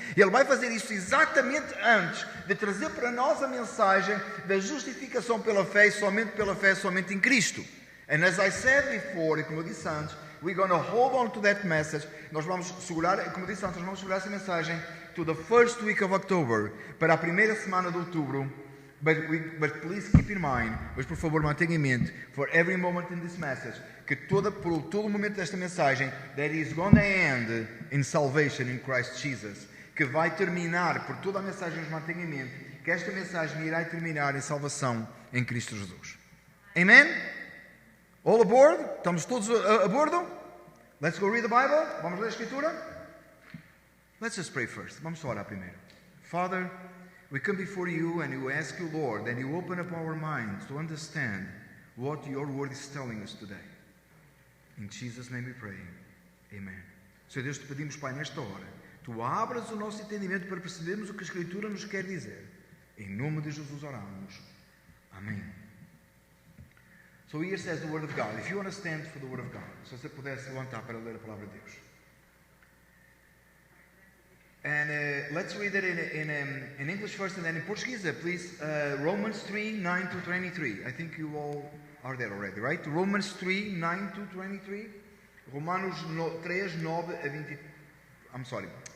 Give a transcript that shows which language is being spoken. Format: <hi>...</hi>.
<pt>E ele vai fazer isso exatamente antes de trazer para nós a mensagem da justificação pela fé, somente em Cristo.</pt> <en>And as I said before,</en> <pt>e como eu disse antes,</pt> <en>we're going to hold on to that message.</en> <pt>Nós vamos segurar, como eu disse antes, nós vamos segurar essa mensagem</pt> <en>to the first week of October,</en> <pt>para a primeira semana de outubro.</pt> <en>But please keep in mind,</en> <pt>mas por favor mantenha em mente,</pt> <en>for every moment in this message,</en> <pt>que por todo momento desta mensagem,</pt> <en>that is going to end in salvation in Christ Jesus,</en> <pt>que vai terminar, por toda a mensagem nos mantenha em mente, que esta mensagem irá terminar em salvação em Cristo Jesus.</pt> <en>Amen? All aboard?</en> <pt>Estamos todos a bordo?</pt> <en>Let's go read the Bible.</en> <pt>Vamos ler a Escritura?</pt> <en>Let's just pray first.</en> <pt>Vamos orar primeiro.</pt> <en>Father, we come before you and we ask you, Lord, that you open up our minds to understand what your word is telling us today. In Jesus' name we pray. Amen.</en> <pt>Senhor Deus, te pedimos, Pai, nesta hora, tu abras o nosso entendimento para percebermos o que a Escritura nos quer dizer. Em nome de Jesus oramos. Amém.</pt> <en>So here says the Word of God. If you want to stand for the Word of God,</en> <pt>se você pudesse levantar para ler a palavra de Deus.</pt> <en>And let's read it in English first and then in Portuguese. Please, Romans 3, 9 to 23. I think you all are there already, right? Romans 3, 9 to 23.</en> <pt>Romanos 3, 9 a 20.</pt> <en>I'm sorry.</en>